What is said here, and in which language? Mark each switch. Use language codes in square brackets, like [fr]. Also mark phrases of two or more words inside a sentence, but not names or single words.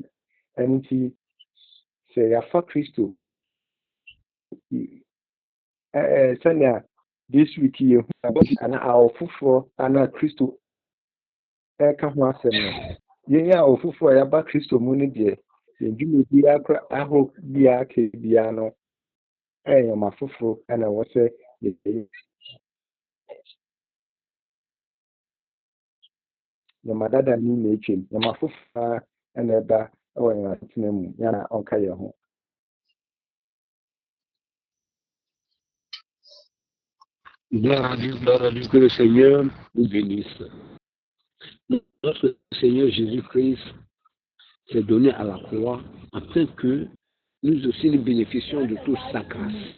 [ak] Ɛno nti sɛ yɛafa Kristo sɛnea [en] this week [ak] yɛhu anaa awo foforɔ anaa Kristo ɛka ho asɛm no yɛnyɛ awo foforɔ a yɛaba Kristo mu no deɛ yɛn dwuma biara ahorow biara ka biara no ɛyɛ nneɛma foforɔ ɛna ɛwɔ sɛ yɛyɛ nneɛma dada no na atwam nneɛma foforɔ ɛna ɛba [fr] Ouais, il y en a un cahier. Gloire à Dieu, que le Seigneur nous bénisse. Notre Seigneur Jésus-Christ s'est donné à la croix afin que nous aussi nous bénéficions de toute sa grâce.